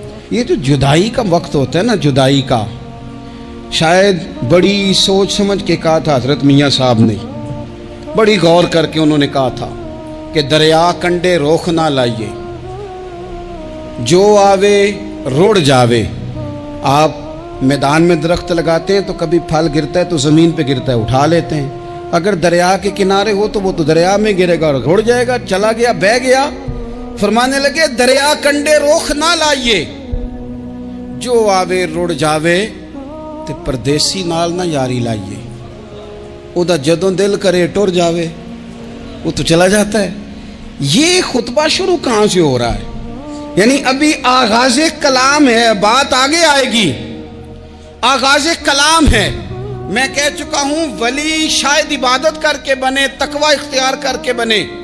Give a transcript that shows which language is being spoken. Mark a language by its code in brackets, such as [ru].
[ur] یہ جو جدائی کا وقت ہوتا ہے نا، جدائی کا، شاید بڑی سوچ سمجھ کے کہا تھا حضرت میاں صاحب نے، بڑی غور کر کے انہوں نے کہا تھا کہ [pa] دریا کنڈے روخ نہ لائیے، جو آوے رڑ جاوے. [ur] آپ میدان میں درخت لگاتے ہیں تو کبھی پھل گرتا ہے تو زمین پہ گرتا ہے، اٹھا لیتے ہیں. اگر دریا کے کنارے ہو تو وہ تو دریا میں گرے گا اور رڑ جائے گا، چلا گیا، بہہ گیا. فرمانے لگے [pa] دریا کنڈے روخ نہ لائیے، جو آوے رڑ جاوے تے پردیسی نال نہ یاری لائیے. او دا جدوں دل کرے ٹر جاوے، [ur] وہ تو چلا جاتا ہے. یہ خطبہ شروع کہاں سے ہو رہا ہے؟ یعنی ابھی آغاز کلام ہے، بات آگے آئے گی. آغاز کلام ہے. میں کہہ چکا ہوں ولی شاید عبادت کر کے بنے، تقوی اختیار کر کے بنے.